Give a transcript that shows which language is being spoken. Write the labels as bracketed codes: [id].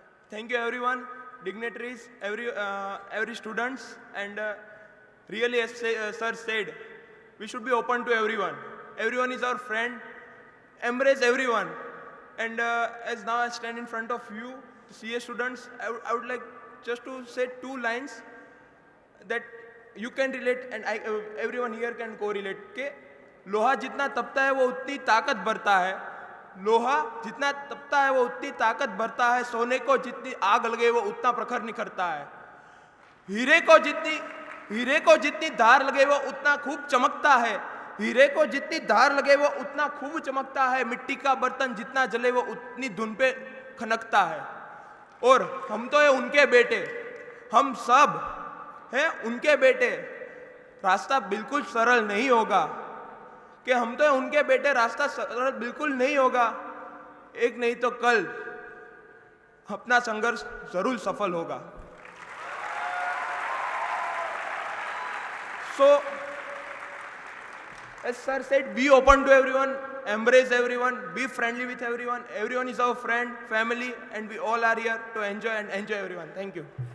[en] Thank you everyone, dignitaries, every students, and really as sir said, we should be open to everyone. Everyone is our friend. Embrace everyone. And as now I stand in front of you, CA students, I would like just to say 2 lines that you can relate and everyone here can correlate. [hi] के लोहा जितना तपता है वो उतनी ताकत भरता है. लोहा जितना तपता है वो उतनी ताकत भरता है. सोने को जितनी आग लगे वो उतना प्रखर निखरता है. हीरे को जितनी धार लगे वो उतना खूब चमकता है. हीरे को जितनी धार लगे वो उतना खूब चमकता है. मिट्टी का बर्तन जितना जले वो उतनी धुन पे खनकता है. और हम तो है उनके बेटे, हम सब हैं उनके बेटे. रास्ता बिल्कुल सरल नहीं होगा कि हम तो उनके बेटे, रास्ता सरल बिल्कुल नहीं होगा. एक नहीं तो कल अपना संघर्ष जरूर सफल होगा. [en] So, as sir said, be open to everyone, embrace everyone, be friendly with everyone. Everyone is our friend, family, and we all are here to enjoy everyone. Thank you.